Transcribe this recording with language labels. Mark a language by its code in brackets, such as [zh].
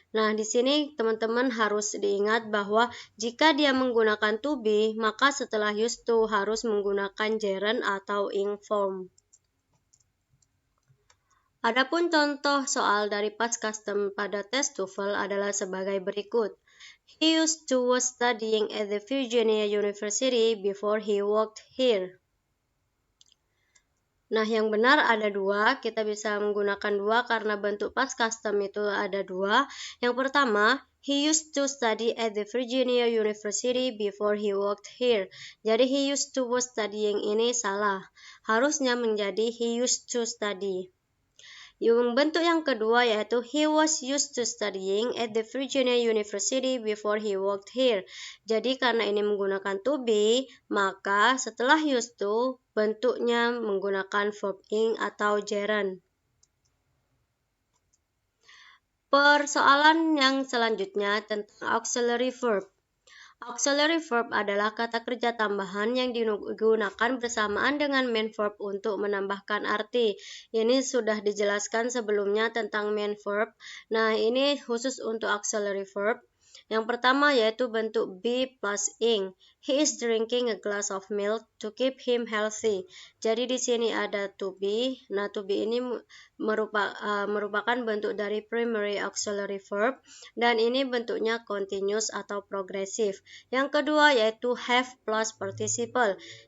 [id] Nah, di sini teman-teman harus diingat bahwa jika dia menggunakan to be, maka setelah used to harus menggunakan gerund atau inform. Adapun contoh soal dari past custom pada tes TOEFL adalah sebagai berikut. [en] He used to was studying at the Virginia University before he worked here. [id] Nah, yang benar ada dua, kita bisa menggunakan dua karena bentuk past custom itu ada dua. Yang pertama, [en] he used to study at the Virginia University before he worked here. [id] Jadi [en] he used to was studying [id] ini salah. Harusnya menjadi [en] he used to study. [id] Yang bentuk yang kedua yaitu [en] he was used to studying at the Virginia University before he worked here. [id] Jadi karena ini menggunakan to be, maka setelah used to bentuknya menggunakan verb ing atau gerund. Persoalan yang selanjutnya tentang auxiliary verb. Auxiliary verb adalah kata kerja tambahan yang digunakan bersamaan dengan main verb untuk menambahkan arti. Ini sudah dijelaskan sebelumnya tentang main verb. Nah, ini khusus untuk auxiliary verb. Yang pertama yaitu bentuk be plus ing. [en] He is drinking a glass of milk to keep him healthy. [id] Jadi di sini ada to be. Nah, to be ini merupakan bentuk dari primary auxiliary verb dan ini bentuknya continuous atau progresif. Yang kedua yaitu have plus participle.